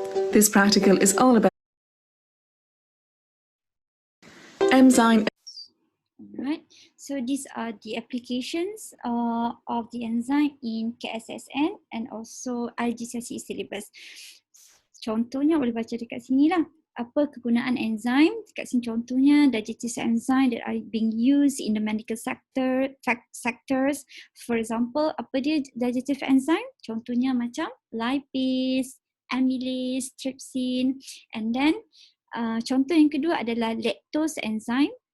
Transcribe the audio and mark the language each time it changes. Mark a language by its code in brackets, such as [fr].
[en] This practical is all about enzyme. Alright, so these are the applications of the enzyme in KSSN and also IGCSE syllabus. [ms] Contohnya boleh baca dekat sini lah. Apa kegunaan enzyme? Dekat sini contohnya [en] digestive enzyme that are being used in the medical sectors. For example, [ms] apa dia digestive enzyme? Contohnya macam lipase, amylase, trypsin, and then contoh yang kedua adalah lactose enzyme.